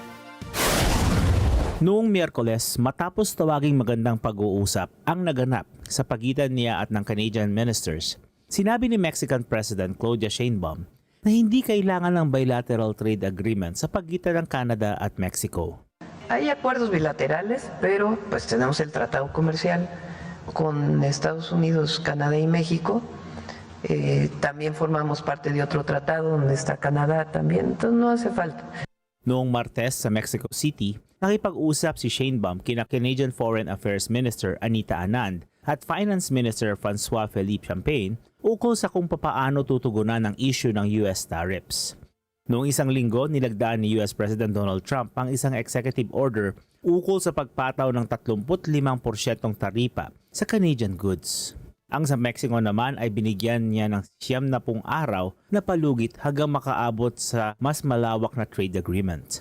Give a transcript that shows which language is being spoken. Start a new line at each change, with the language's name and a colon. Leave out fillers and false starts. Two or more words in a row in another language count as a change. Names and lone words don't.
Filipino: Noong Miyerkules, matapos tawaging magandang pag-uusap ang naganap sa pagitan niya at ng
English: Canadian ministers,
Filipino: sinabi ni Mexican President Claudia Sheinbaum na hindi kailangan ng
English: bilateral trade agreement
Filipino: sa pagitan ng Canada at Mexico.
Spanish: Hay acuerdos bilaterales, pero pues tenemos el tratado comercial con Estados Unidos, Canadá y México. También formamos parte de otro tratado donde está Canadá también, entonces no hace falta.
Filipino: Noong Martes sa Mexico City, nakipag-usap si Sheinbaum kina Canadian Foreign Affairs Minister Anita Anand at Finance Minister François-Philippe Champagne ukol sa kung papaano tutugunan ang issue ng
English: US tariffs.
Filipino: Noong isang linggo, nilagdaan ni US President Donald Trump ang isang
English: executive order
Filipino: ukol sa pagpataw ng 35% taripa sa
English: Canadian goods.
Filipino: Ang sa Mexico naman ay binigyan niya ng 90 araw na palugit hanggang makaabot sa mas malawak na
English: trade agreement.